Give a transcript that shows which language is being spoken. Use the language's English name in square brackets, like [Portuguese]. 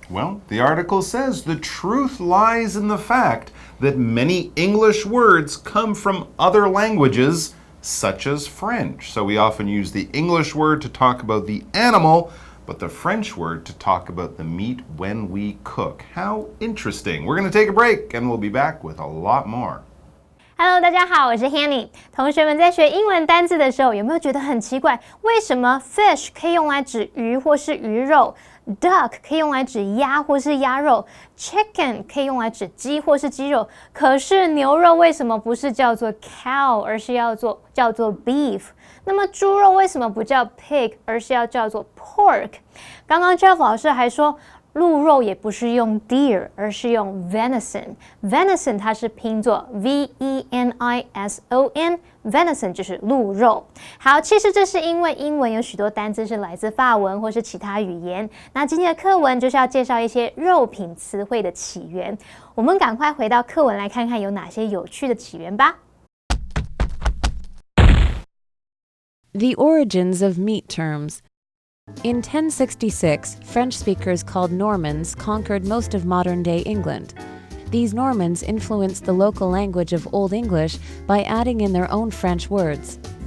[English] Well, the article says the truth lies in the fact that many English words come from other languages, such as French. So we often use the English word to talk about the animal, but the French word to talk about the meat when we cook. How interesting. We're going to take a break and we'll be back with a lot more. [Chinese] Hello， 大家好，我是 Hanny。同学们在学英文单字的时候，有没有觉得很奇怪？为什么 fish 可以用来指鱼或是鱼肉 ，duck 可以用来指鸭或是鸭肉 ，chicken 可以用来指鸡或是鸡肉，可是牛肉为什么不是叫做 cow， 而是叫做 beef？那么猪肉为什么不叫 pig， 而是要叫做 pork？刚刚 Jeff 老师还说。鹿肉也不是用 deer， 而是用 venison。venison 它是拼作 venison，venison 就是鹿肉。好，其实这是因为英文有许多单字是来自法文或是其他语言。那今天的课文就是要介绍一些肉品词汇的起源。我们赶快回到课文来看看有哪些有趣的起源吧。 [English] The origins of meat terms.In 1066, French speakers called Normans conquered most of modern-day England. These Normans influenced the local language of Old English by adding in their own French words.